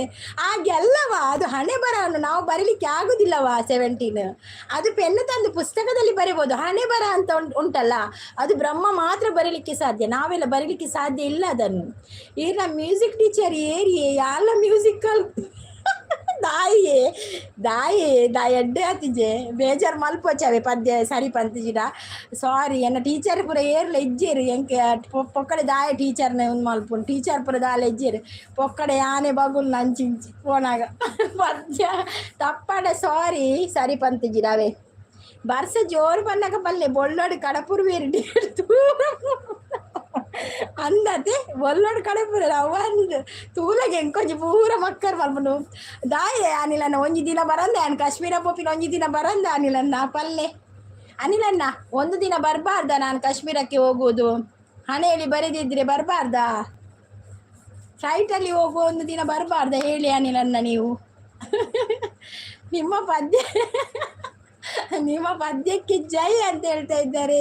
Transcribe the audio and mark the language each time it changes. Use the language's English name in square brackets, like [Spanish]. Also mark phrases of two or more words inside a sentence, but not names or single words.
[Kannada] ಹಾಗೆಲ್ಲವ ಅದು ಹಣೆ ಬರಹವನ್ನು ನಾವು ಬರೀಲಿಕ್ಕೆ ಆಗುದಿಲ್ಲವಾ 17. ಅದು ಪೆನ್ನು ತಂದು ಪುಸ್ತಕದಲ್ಲಿ ಬರೀಬೋದು. ಹಣೆ ಬರಹ ಅಂತ ಉಂಟಲ್ಲ, ಅದು ಬ್ರಹ್ಮ ಮಾತ್ರ ಬರೀಲಿಕ್ಕೆ ಸಾಧ್ಯ, ನಾವೆಲ್ಲ ಬರೀಲಿಕ್ಕೆ ಸಾಧ್ಯ ಇಲ್ಲ ಅದನ್ನು. [Tulu] ಈಗ ನಮ್ಮ [English] music teacher [Tulu] ಏರಿಯೇ ಎಲ್ಲ ಮ್ಯೂಸಿಕಲ್ ದಾಯಿ ಎಡ್ಡೆ ಆತಿಜೆ ಬೇಜಾರು ಮಲ್ಪೋಚಾವೆ ಪದ್ಯ ಸರಿ ಪಂತಿಜಿಡ. ಸಾರಿ ಎನ್ನ ಟೀಚರ್ ಪೂರ ಏರ್ಲ ಇಜ್ಜೇರು ಎಂಕೆ ಪೊಕ್ಕಡೆ ದಾಯ ಟೀಚರ್ನ ಒಂದು ಮಲ್ಪುಂಡು. ಟೀಚರ್ ಪೂರ ದಾಲ ಇಜ್ಜೇರು ಪೊಕ್ಕಡೆ ಆನೆ ಬಗುಲ್ ನಂಚಿಂಚಿ ಪೋನಾಗ ಪದ್ಯ ತಪ್ಪಡೆ ಸಾರಿ ಸರಿ ಪಂತಿಜಿಡವೆ. ಬರ್ಸ ಜೋರು ಬನ್ನಾಗ ಪಲ್ಲೆ ಬೊಳ್ಳೋಡು ಕಡಪುರ್ ಬೇರೆ ಅಂದತೆ ಒಲ್ಲೋಡು ಕಡಪುರ ಒಂದು ತೂಲಗೆ ಎಂಕೊಂಜಿ ಪೂರ ಮಕ್ಕರ್ ಮಲ್ಪುಂಡು. ದಾಯೆ ಅನಿಲನ್ನ ಒಂಜಿ ದಿನ ಬರಂದ ಆನ್ ಕಾಶ್ಮೀರ ಪೋಪಿನ ಒಂಜಿ ದಿನ ಬರಂದ ಅನಿಲನ್ನ ಪಲ್ಲೆ. [Kannada] ಅನಿಲನ್ನ ಒಂದು ದಿನ ಬರಬಾರ್ದ ನಾನು ಕಾಶ್ಮೀರಕ್ಕೆ ಹೋಗುವುದು? ಹಣೆಯಲ್ಲಿ ಬರೆದಿದ್ರೆ ಬರಬಾರ್ದಾ? ಫ್ಲೈಟಲ್ಲಿ ಹೋಗುವ ಒಂದು ದಿನ ಬರಬಾರ್ದ ಹೇಳಿ ಅನಿಲನ್ನ ನೀವು? ನಿಮ್ಮ ಪದ್ಯಕ್ಕೆ ಜೈ ಅಂತ ಹೇಳ್ತಾ ಇದ್ದಾರೆ.